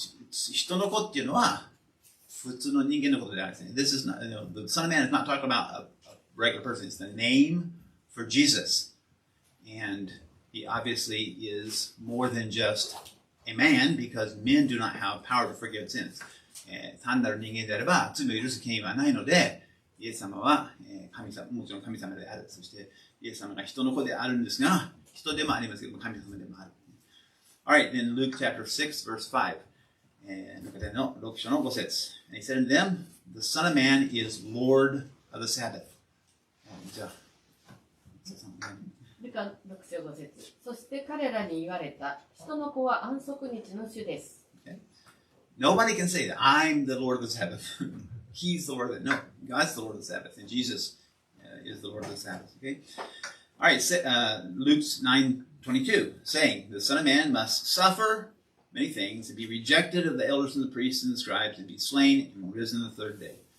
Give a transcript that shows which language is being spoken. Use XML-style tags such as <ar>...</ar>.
<ja>人の子っていうのは普通の人間のことであるんですね。</ja> <en>This is not, the Son of Man is not talking about a regular person. It's the name for Jesus. And he obviously is more than just a man because men do not have power to forgive sins.</en> <ja>単なる人間であれば罪を許す権威はないので、イエス様は神様、もちろん神様である。そしてイエス様が人の子であるんですが、人でもありますけども神様でもある。</ja> <en>Alright, then Luke chapter 6 verse 5.</en> <ja>ルカでの6章の5節。</ja> <en>And he said to them, the Son of Man is Lord of the Sabbath.</en> <ja>じゃあ、ルカ6章5節。そして彼らに言われた。人の子は安息日の主です。</ja> <en>Nobody can say that I'm the Lord of the Sabbath. He's the Lord of the No, God's the Lord of the Sabbath, and Jesus is the Lord of the Sabbath. Okay. All right. Luke's 9:22, saying, "The Son of Man must suffer many things, and be rejected of the elders and the priests and the scribes, and be slain and risen the third day."</en>